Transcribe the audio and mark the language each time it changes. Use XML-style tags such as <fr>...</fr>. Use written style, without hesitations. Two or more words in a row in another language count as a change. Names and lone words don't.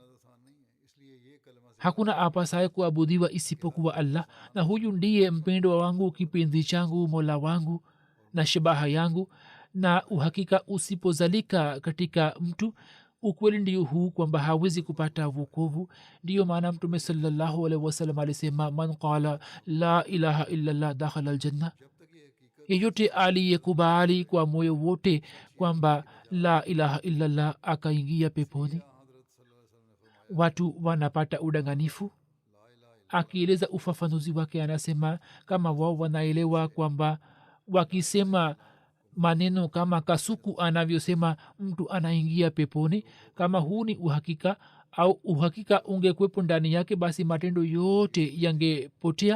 <sw>hakuna apasaye kuabudiwa isipokuwa allah, na huyu ndiye mpendwa wangu, kipenzi changu, mola wangu na shabaha yangu. na uhakika usipozalika katika mtu, ukweli ndio huu kwamba hawezi kupata wokovu. ndiyo maana mtume</sw> <ar>صلى الله عليه وسلم</ar> <sw>alisema,</sw> <ar>من قال لا إله إلا الله دخل الجنة,</ar> <sw>yeyote aliyekubali kwa moyo wote kwamba</sw> <ar>لا إله إلا الله</ar> <sw>akaingia peponi. watu wanapata udanganifu. akieleza ufafanuzi wake anasema kama wao wanaelewa kwamba wakisema maneno kama kasuku anavyosema mtu anaingia peponi, kama huu ni uhakika au uhakika ungekwepo ndani yake, basi matendo yote yangepotea.</sw>